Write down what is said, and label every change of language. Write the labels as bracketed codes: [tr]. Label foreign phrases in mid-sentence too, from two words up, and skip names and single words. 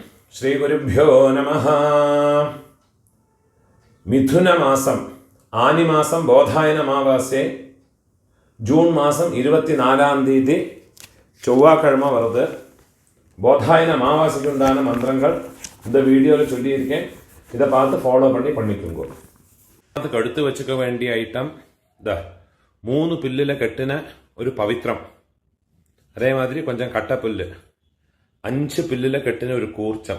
[sa] ശ്രീ ഗുരുഭ്യോ നമഃ. [ta] மிதுனமாசம் ஆனிமாசம் போதாயன அமாவாசை ஜூன் மாசம் 24 தேதி செவ்வாய்க்கிழமை வருது. போதாயன அமாவாசைக்கு உண்டான மந்திரங்கள் இந்த வீடியோவில் சொல்லியிருக்கேன். இதை பார்த்து ஃபாலோ பண்ணிக்கோங்க. அதுக்கு அடுத்து வச்சுக்க வேண்டிய ஐட்டம் 3 புல்லில் கட்டின ஒரு பவித்ரம், அதே மாதிரி கொஞ்சம் கட்ட புல்லு, 5 புல்லில் கட்டின ஒரு கூர்ச்சம்.